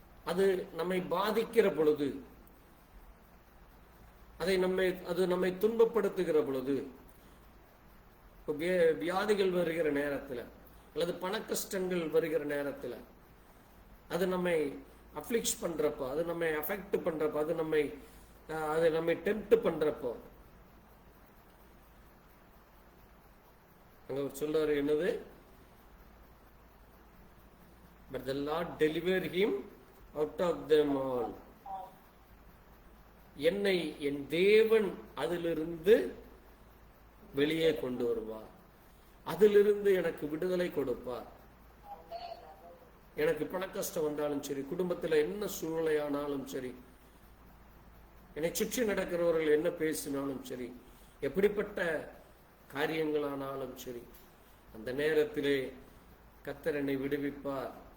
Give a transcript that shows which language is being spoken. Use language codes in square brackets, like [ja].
[ta] அது நம்மை பாதிக்கிற பொழுது, அது நம்மை துன்பப்படுத்துகிற பொழுது, வியாதிகள் வருகிற நேரத்தில் அல்லது பண கஷ்டங்கள் வருகிற நேரத்தில், அது நம்மை அஃப்ளிக்ட் பண்றப்போ, அது நம்மை அஃபெக்ட் பண்றப்போ, அது நம்மை டெம்ப்ட் பண்றப்போ, அங்க சொல்றாரு என்னது? [en] but the Lord delivered him out of them all. [ta] என்னை என் தேவன் அதிலிருந்து வெளியே கொண்டு வருவார், அதிலிருந்து எனக்கு விடுதலை கொடுப்பார். எனக்கு பண கஷ்டம் வந்தாலும் சரி, குடும்பத்தில் என்ன சூழ்நிலையானாலும் சரி, என்னை சுற்றி நடக்கிறவர்கள் என்ன பேசினாலும் சரி, எப்படிப்பட்ட காரியங்களானாலும் சரி, அந்த நேரத்திலே கர்த்தர் என்னை விடுவிப்பார்.